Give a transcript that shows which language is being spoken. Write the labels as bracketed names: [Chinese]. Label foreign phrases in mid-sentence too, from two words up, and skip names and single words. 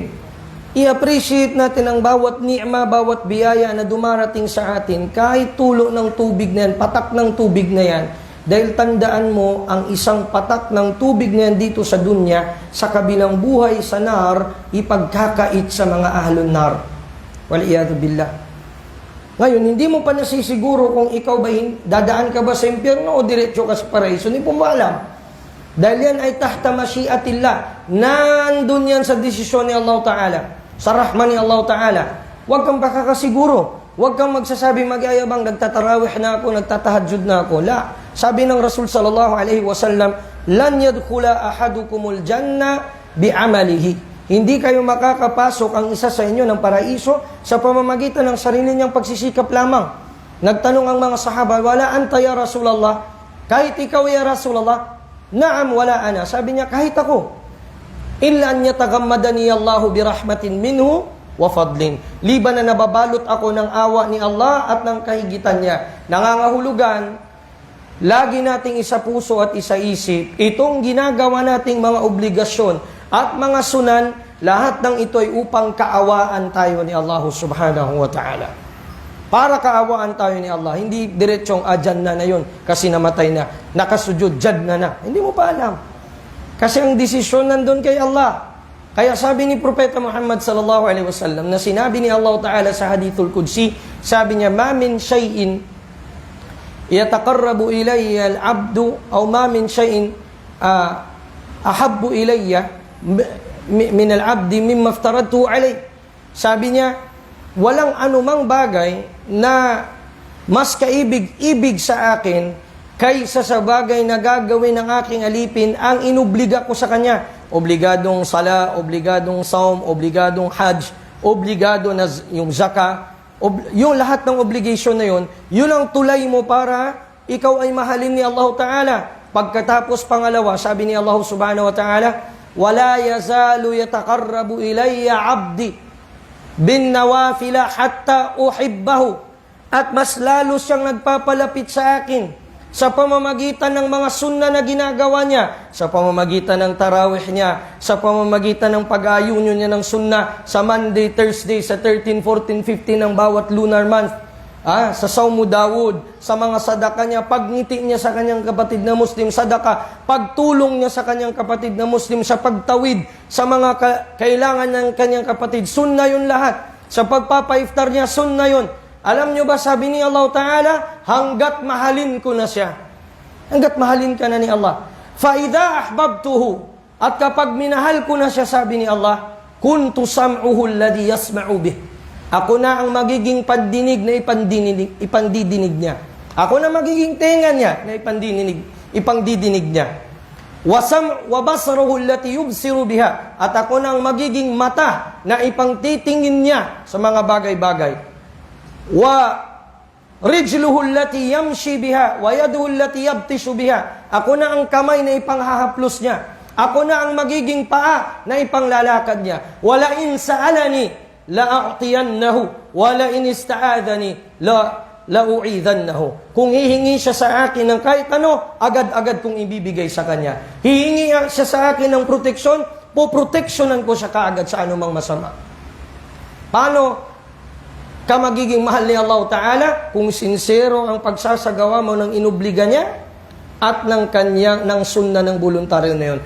[Filipino] I-appreciate natin ang bawat ni'ma, bawat biyaya na dumarating sa atin, kahit tulo ng tubig na yan, patak ng tubig na yan. Dahil tandaan mo, ang isang patak ng tubig na yan dito sa dunya, sa kabilang buhay sa nar, ipagkakait sa mga [Arabic] أهل النار. والعياذ بالله. [Filipino] Ngayon, hindi mo pa nasisiguro kung ikaw ba dadaan ka ba sa impyerno o diretso ka sa paraiso. Hindi mo ba alam? Dahil yan ay [Arabic] تحت مشيئة الله. [Filipino] Nandun yan sa desisyon ni Allah Ta'ala. Sa rahman ni Allah Ta'ala. Huwag kang pakakasiguro. Huwag kang magsasabi mag-ayabang, nagtatarawih na ako, nagtatahajjud na ako. La. Sabi ng Rasul [Arabic] صلى الله عليه وسلم, لن يدخل أحدكم الجنة بعمله. [Filipino] Hindi kayo makakapasok ang isa sa inyo ng paraiso sa pamamagitan ng sarili niyang pagsisikap lamang. Nagtanong ang mga sahaba, [Arabic] ولا أنت يا رسول الله? [Filipino] Kahit ikaw [Arabic] يا رسول الله? نعم ولا أنا. [Filipino] Sabi niya, kahit ako. [Arabic] إلا أن يتغمدني الله برحمة منه وفضل. [Filipino] Liban na nababalot ako ng awa ni Allah at ng kahigitan niya. Nangangahulugan, lagi nating isa puso at isa isip, itong ginagawa nating mga obligasyon at mga sunan, lahat ng ito ay upang kaawaan tayo ni Allah [Arabic] سبحانه وتعالى. [Filipino] Para kaawaan tayo ni Allah. Hindi diretsong adyan na yun kasi namatay na. Nakasujud, jad na. Hindi mo pa alam. Kasi ang desisyon nandun kay Allah. Kaya sabi ni Propeta Muhammad [Arabic] صلى الله عليه وسلم [Filipino] na sinabi ni Allah Ta'ala sa [Arabic] الحديث القدسي, [Filipino] sabi niya, [Arabic] ما من شيء يتقرب إلي العبد أو ما من شيء أحب إلي من العبد مما افترضت عليه. [Filipino] Sabi niya, walang anumang bagay na mas kaibig-ibig sa akin kaysa sa bagay na gagawin ng aking alipin ang inubliga ko sa kanya. Obligadong sala, obligadong saum, obligadong hajj, obligado na yung zaka, yung lahat ng obligation na yun ang tulay mo para ikaw ay mahalin ni Allah Ta'ala. Pagkatapos pangalawa, sabi ni Allah [Arabic] سبحانه وتعالى ولا يزال يتقرب إلي عبدي بالنوافل حتى أحبه. [Filipino] At mas lalo siyang nagpapalapit sa akin sa pamamagitan ng mga sunna na ginagawa niya, sa pamamagitan ng tarawih niya, sa pamamagitan ng pag-aayuno niya ng sunna sa [English] Monday, Thursday, [Filipino] sa 13, 14, 15 ng bawat [English] lunar month, [Filipino] sa Saumu Dawud, sa mga sadaka niya, pagngiti niya sa kanyang kapatid na Muslim, sadaka, pagtulong niya sa kanyang kapatid na Muslim, sa pagtawid sa mga kailangan ng kanyang kapatid, sunna yun lahat. Sa pagpapaiftar niya, sunna yun. Alam nyo ba, sabi ni Allah Ta'ala, hanggat mahalin ko na siya. Hanggat mahalin ka na ni Allah. [Arabic] فَإِذَا أَحْبَبْتُهُ, [Filipino] at kapag minahal ko na siya, sabi ni Allah, [Arabic] كُنْتُ سَمْعُهُ الَّذِي يَسْمَعُ بِهِ, [Filipino] ako na ang magiging pandinig na ipandidinig niya. Ako na magiging tenga niya na ipangdidinig niya. [Arabic] وَبَصَرُهُ الَّتِي يُبْصِرُ بِهَا, [Filipino] at ako na ang magiging mata na ipangtitingin niya sa mga bagay-bagay. [Arabic] وَرِجْلُهُ الَّتِي يَمْشِي بِهَا وَيَدُهُ الَّتِي يَبْتِشُ بِهَا, [Filipino] ako na ang kamay na ipanghahaplos niya. Ako na ang magiging paa na ipanglalakad niya. [Arabic] وَلَئِنْ سَأَلَنِي لَأَعْطِيَنَّهُ وَلَئِنْ إِسْتَعَاذَنِي لَأُعِيذَنَّهُ. [Filipino] Kung hihingi siya sa akin ng kahit ano, agad-agad kong ibibigay sa kanya. Hihingi siya sa akin ng proteksyon, poproteksyonan ko siya kaagad sa anumang masama. Paano ka magiging mahal ni Allah Ta'ala? Kung sincero ang pagsasagawa mo ng inubliga niya at ng sunna ng voluntaryo na yun.